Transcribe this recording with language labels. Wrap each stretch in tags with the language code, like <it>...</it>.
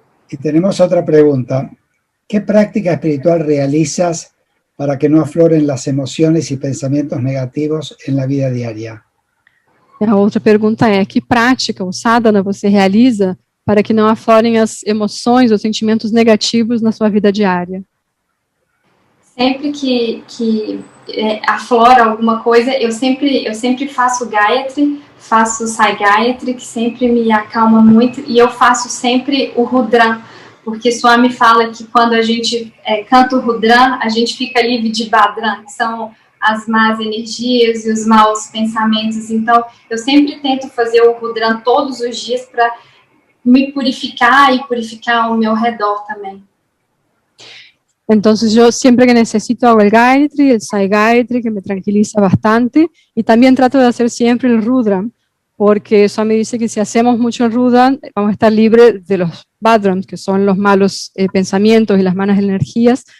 <es>Y tenemos otra pregunta. ¿Qué práctica espiritual realizas para que no afloren las emociones y pensamientos negativos en la vida diaria?</es> <pt>A outra pergunta é, que prática ou sadhana você realiza para que não aflorem as emoções ou sentimentos negativos na sua vida diária. Sempre que aflora alguma coisa, eu sempre faço Gayatri, faço Sai Gayatri, que sempre me acalma muito, e eu faço sempre o Rudra, porque Swami fala que quando a gente canta o Rudra, a gente fica livre de Badran, que são as más energias e os maus pensamentos. Então, eu sempre tento fazer o Rudra todos os dias para me purificar e purificar ao meu redor também.</pt> <es>Entonces yo siempre que necesito hago el Gayatri, el Sai Gayatri, que me tranquiliza bastante, y también trato de hacer siempre el Rudra, porque Swami dice que si hacemos mucho el Rudra, vamos a estar libres de los Badrams, que son los malos pensamientos y las malas energías.</es>